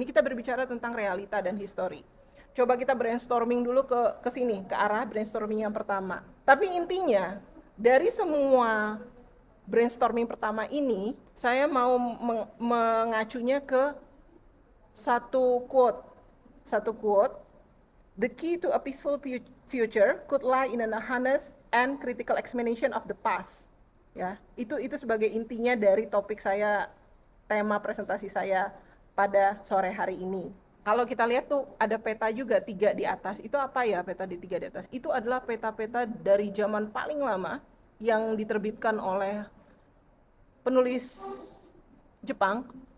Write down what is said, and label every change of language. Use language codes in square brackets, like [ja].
[id] Ini kita berbicara tentang realita dan histori. Coba kita brainstorming dulu ke sini, ke arah brainstorming yang pertama. Tapi intinya dari semua brainstorming pertama ini, saya mau mengacunya ke satu quote. [en] The key to a peaceful future could lie in an honest and critical examination of the past. [id] Ya, itu sebagai intinya dari topik saya, tema presentasi saya pada sore hari ini. Kalau kita lihat tuh ada peta juga 3 di atas. Itu apa ya peta di 3 di atas? Itu adalah peta-peta dari zaman paling lama yang diterbitkan oleh penulis Jepang.